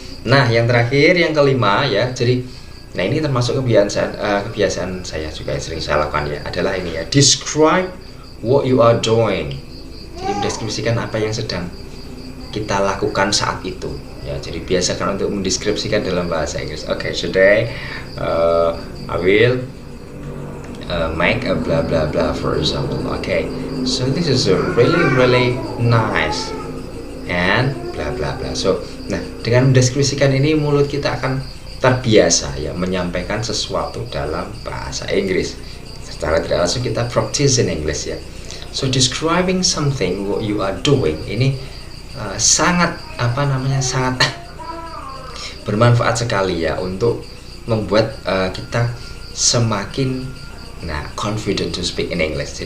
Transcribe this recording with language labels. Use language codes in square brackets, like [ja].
[id] Nah yang terakhir, yang kelima ya, jadi nah ini termasuk kebiasaan saya juga yang sering saya lakukan ya, adalah ini ya, [en] describe what you are doing. [id] Jadi mendeskripsikan apa yang sedang kita lakukan saat itu. Ya, jadi biasakan untuk mendeskripsikan dalam bahasa Inggris. [en] Okay, today I will make a blah blah blah, for example. Okay, so this is a really nice and blah blah blah. [id] So, nah, dengan mendeskripsikan ini mulut kita akan terbiasa ya menyampaikan sesuatu dalam bahasa Inggris. Secara tidak langsung kita [en] practice in English [id] ya. [en] So describing something what you are doing [id] ini sangat sangat bermanfaat sekali ya untuk membuat kita semakin [en] confident to speak in English.